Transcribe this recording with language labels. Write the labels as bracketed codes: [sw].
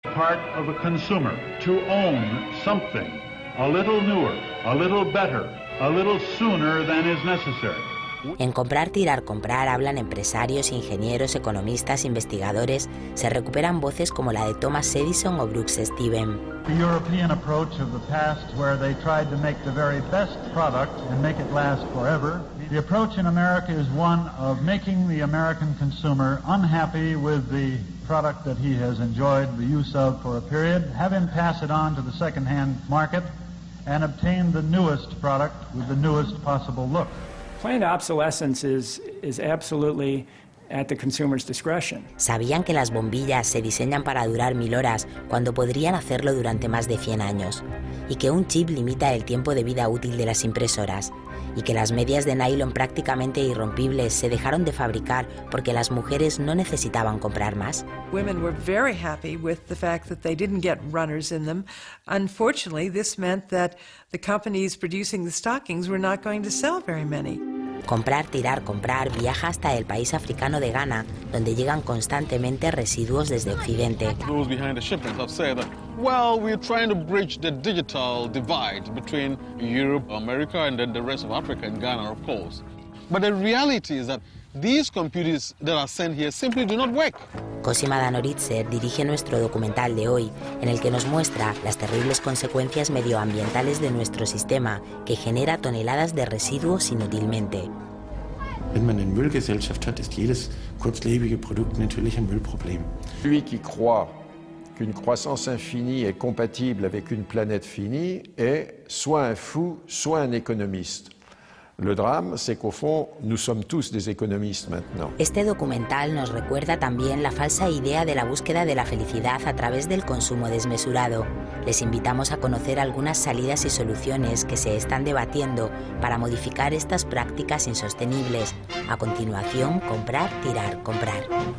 [en] part of a consumer to own something a little newer, a little better, a little sooner than is necessary. [es] En Comprar, tirar, comprar hablan empresarios, ingenieros, economistas, investigadores. Se recuperan voces como la de Thomas Edison o Brooks Stephen. [en] The European approach of the past, where they tried to make the very best product and make it last forever. The approach in America is one of making the American consumer unhappy with the product that he has enjoyed the use of for a period, have him pass it on to the second-hand market, and obtain the newest product with the newest possible look. Planned obsolescence is absolutely at the consumer's discretion. [es] ¿Sabían que las bombillas se diseñan para durar 1000 horas cuando podrían hacerlo durante más de 100 años? Y que un chip limita el tiempo de vida útil de las impresoras. Y que las medias de nylon prácticamente irrompibles se dejaron de fabricar porque las mujeres no necesitaban comprar más. [en] Women were very happy with the fact that they didn't get runners in them. Unfortunately, this meant that the companies producing the stockings were not going to sell very many. [es] Comprar, tirar, comprar viaja hasta el país africano de Ghana, donde llegan constantemente residuos desde Occidente. [en] Those behind the shipment have said that, well, we're trying to bridge the digital divide between Europe, America, and then the rest of Africa and Ghana, of course. But the reality is that these computers that are sent here simply do not work. [es] Cosima Dannoritze dirige nuestro documental de hoy, en el que nos muestra las terribles consecuencias medioambientales de nuestro sistema, que genera toneladas de residuos inútilmente. [de] Wenn man eine Müllgesellschaft hat, ist jedes kurzlebige Produkt natürlich ein Müllproblem. [fr] Celui qui croit qu'une croissance infinie est compatible avec une planète finie est soit un fou, soit un économiste. Le drame, c'est qu'au fond, nous sommes tous des économistes maintenant. [es] Este documental nos recuerda también la falsa idea de la búsqueda de la felicidad a través del consumo desmesurado. Les invitamos a conocer algunas salidas y soluciones que se están debatiendo para modificar estas prácticas insostenibles. A continuación, comprar, tirar, comprar.